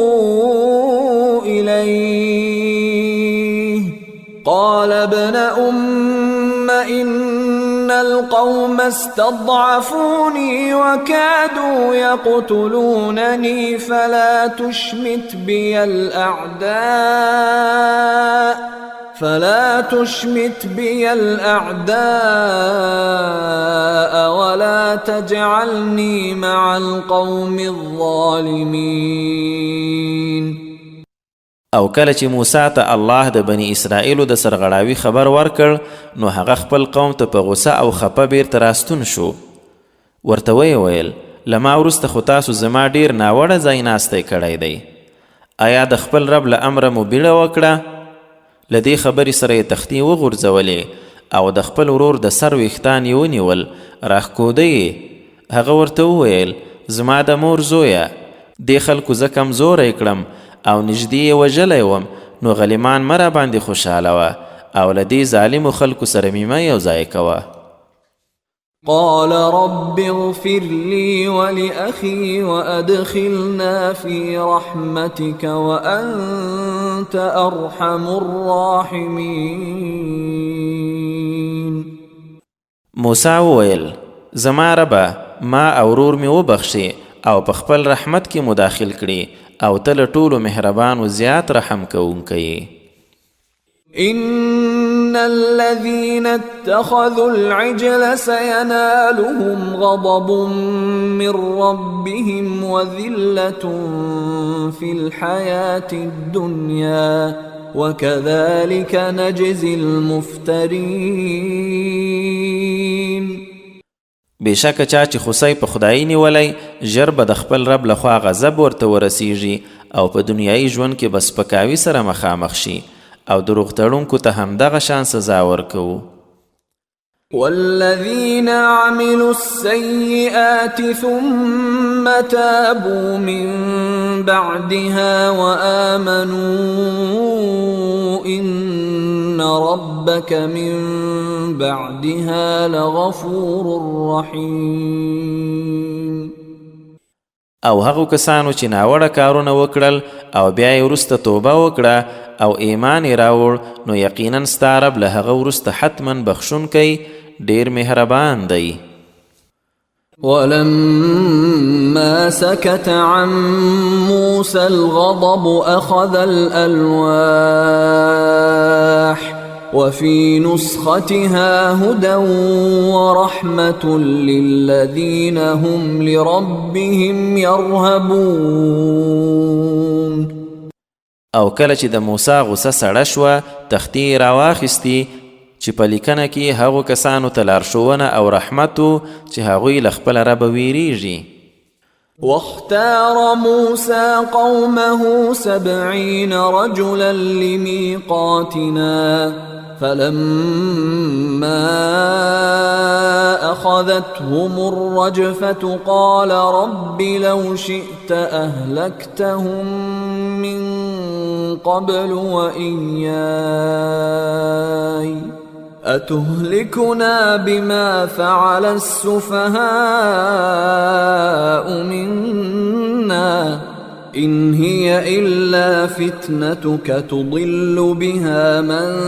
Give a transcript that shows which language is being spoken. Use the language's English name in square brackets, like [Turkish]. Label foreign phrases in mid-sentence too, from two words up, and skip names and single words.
[Arabic] إليه قال ابن أم إن القوم استضعفوني وكادوا يقتلونني فلا تشمت بي الأعداء ولا تجعلني مع القوم الظالمين. [Pashto] او کله چې موسی ته الله د بني اسرائیلو د سرغړاوي خبر ورکړ نو هغه خپل قوم ته په غوسه او خپه بیرته راستون شو. ورته ویې ویل له ما وروسته خو تاسو زما ډېر ناوړه ځای ناستی کړی دی. آیا د خپل رب له امره مو بیړه وکړه؟ له دې خبرې سره یې تختې وغورځولې او د خپل ورور د سر ویښتان یې ونیول راښکوده یې. هغه ورته وویل زما د مور زویه دې خلکو زه کمزوری کړم او نږدې یې وژلی وم نو غلیمان مه راباندې خوشحاله وه او له دې ظالمو خلکو سره مې مه یو ځای کوه. [Arabic] قال رب اغفر لي ولأخي وأدخلنا في رحمتك وأنت أرحم الراحمين. [Pashto] موسی وویل زما ربه ما او ورور مې وبخښې او په خپل رحمت کې مداخل کړي او ته له ټولو مهربان و زیات رحم کوونکی. [Arabic] إن الذين اتخذوا العجل سينالهم غضب من ربهم وذلة في الحياة الدنيا وكذلك نجزي المفترين. [Pashto] بېشکه چا چې خوسی په خدایي نیولی ژر به د خپل رب لخوا غضب ورته ورسیږي او په دنیایي ژوند کې به سپکاوي سره مخامخ شي او دروغ تړونکو ته همدغه شان سزا ورکوو. [Arabic] والذين عملوا السيئات ثم تابوا من بعدها وآمنوا إن ربك من بعدها لغفور رحيم. [Pashto] او هغو کسانو چې ناوړه کارونه وکړل او بیا یې وروسته توبه وکړه او ایمان یې راوړ نو یقینا ستا رب له هغه وروسته حتما بخښونکی ډېر مهربان دی. [Arabic] ولما سكت عن موسى الغضب أخذ الألواح وفي نسختها هدى ورحمة للذين هم لربهم يرهبون. [Pashto] او کله چې د موسی غوسه سړه شوه تختې راواخیستې چې په لیکنه کې هغو کسانو ته لارښوونه او رحمت و چې هغوی له خپله ربه ویریږي. [Arabic] واختار موسى قومه 70 رجلا لميقاتنا فلما أخذتهم الرجفة قال رب لو شئت أهلكتهم من قبل وإياي أتهلكنا بما فعل السفهاء منا إن هي إلا فتنتك تضل بها من